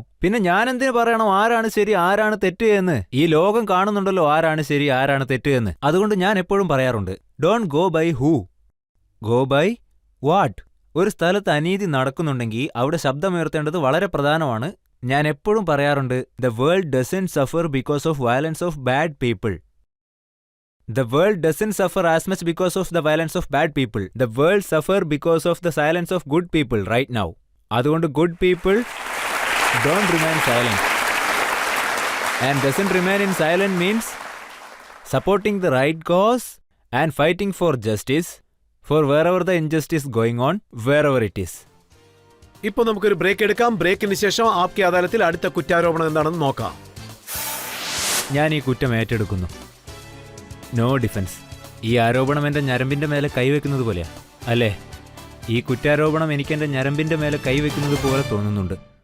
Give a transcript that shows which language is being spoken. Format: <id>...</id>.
<ml>പിന്നെ ഞാനെന്തിനു പറയണം ആരാണ് ശരി ആരാണ് തെറ്റ് എന്ന്? ഈ ലോകം കാണുന്നുണ്ടല്ലോ ആരാണ് ശരി ആരാണ് തെറ്റ് എന്ന്. അതുകൊണ്ട് ഞാൻ എപ്പോഴും പറയാറുണ്ട്,</ml> <en>Don't go by who, go by what.</en> <ml>ഒരു സ്ഥലത്ത് അനീതി നടക്കുന്നുണ്ടെങ്കിൽ അവിടെ ശബ്ദമുയർത്തേണ്ടത് വളരെ പ്രധാനമാണ്. ഞാൻ എപ്പോഴും പറയാറുണ്ട്,</ml> <en>The world doesn't suffer because of violence of bad people. The world doesn't suffer as much because of the violence of bad people. The world suffer because of the silence of good people right now.</en> <ml>അതുകൊണ്ട്</ml> <en>good people don't remain silent. And doesn't remain in silent means supporting the right cause and fighting for justice for wherever the injustice going on, wherever it is.</en> <ml>ഇപ്പൊ നമുക്കൊരു break എടുക്കാം. ബ്രേക്കിന് ശേഷം ആപ്കി അദാലത്തിൽ അടുത്ത കുറ്റാരോപണം എന്താണെന്ന് നോക്കാം. ഞാൻ ഈ കുറ്റം ഏറ്റെടുക്കുന്നു.</ml> <en>No defence.</en> <ml>ഈ ആരോപണം എൻ്റെ ഞരമ്പിൻ്റെ മേലെ കൈവെക്കുന്നത് പോലെയാ അല്ലേ? ഈ കുറ്റാരോപണം എനിക്ക് എൻ്റെ ഞരമ്പിൻ്റെ മേലെ കൈവെക്കുന്നത് പോലെ തോന്നുന്നുണ്ട്.</ml>